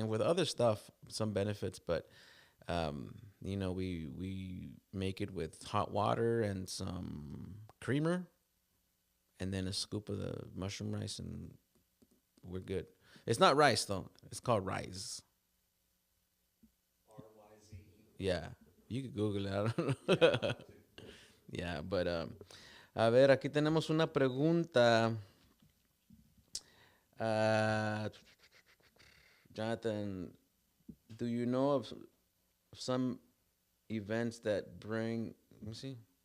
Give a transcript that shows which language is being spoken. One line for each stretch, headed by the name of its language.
English: And with other stuff, some benefits, but we make it with hot water and some creamer, and then a scoop of the mushroom rice, and we're good. It's not rice though; it's called rice. Yeah, you could Google it. I don't know. Yeah, but
Spanish: a ver, aquí tenemos una pregunta.
English: Uh, Jonathan, do you know of some events that bring? Let me see.